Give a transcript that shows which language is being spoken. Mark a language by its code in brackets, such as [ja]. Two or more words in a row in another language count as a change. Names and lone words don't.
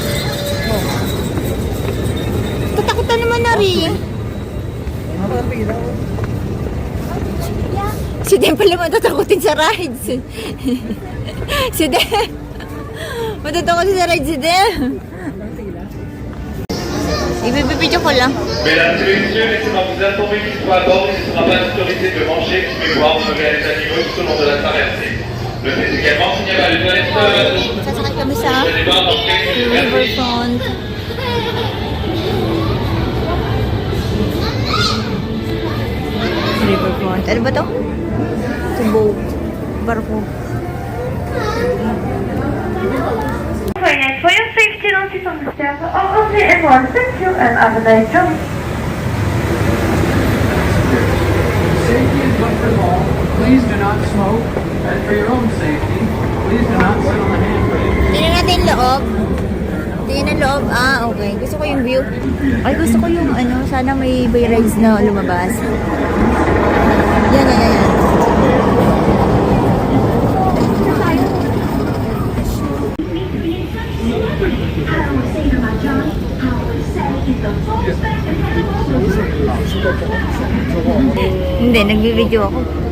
[tl] Tatakutan naman na rin. Si Dem pala matatakutin sa rides. Si Dem. Matatakutin sa rides si Dem. Ibibidyo ko lang. [fr] Mesdames et messieurs, laissez-moi vous informer qu'une fois à bord, il ne sera pas autorisé de manger, fumer, boire ou lever les animaux tout au long de la traversée. Notez également qu'il n'y a pas de toilettes sur le bateau. [tl] Sasakay kami sa [fr] Je débarque en fait. [tl] Riverfront. Riverfront. Ano ba to? Sa boat. Barko. [en] For your safety, don't sit on the stairs or on the everyone. Thank you and have a nice journey. Safety is above all. Please do not smoke. And for your own safety, please do not sit on the handrail. [tl] Tingnan natin yung loob. Tingnan ang loob. Ah, okay. Gusto ko yung view. Ay, gusto ko yung sana may bay rides na lumabas. Yan, yan, yan. Hindi, nagbi-video ako.